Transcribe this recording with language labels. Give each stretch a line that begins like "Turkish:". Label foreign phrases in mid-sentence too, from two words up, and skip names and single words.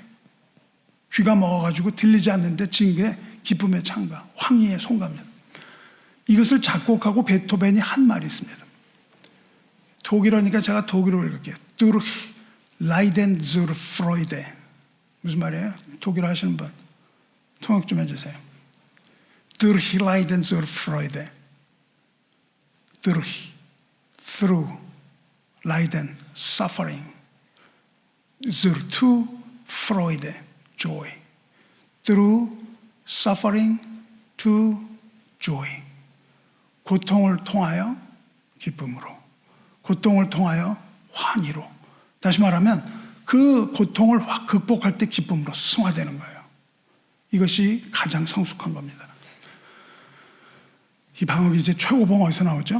Korean: 귀가 먹어가지고 들리지 않는데 진 게 기쁨의 창가, 황희의 송가입니다. 이것을 작곡하고 베토벤이 한 말이 있습니다. 독일어니까 제가 독일어로 읽을게요.
German: Durch Leiden zur Freude.
Korean: 무슨 말이에요? 독일어 하시는 분 통역 좀 해주세요.
German: Durch Leiden zur Freude.
English: Through Leiden, suffering.
German: Zu Freude,
English: joy. Through suffering to joy.
Korean: 고통을 통하여 기쁨으로, 고통을 통하여 환희로. 다시 말하면 그 고통을 극복할 때 기쁨으로 승화되는 거예요. 이것이 가장 성숙한 겁니다. 이 방어기제 최고봉 어디서 나오죠?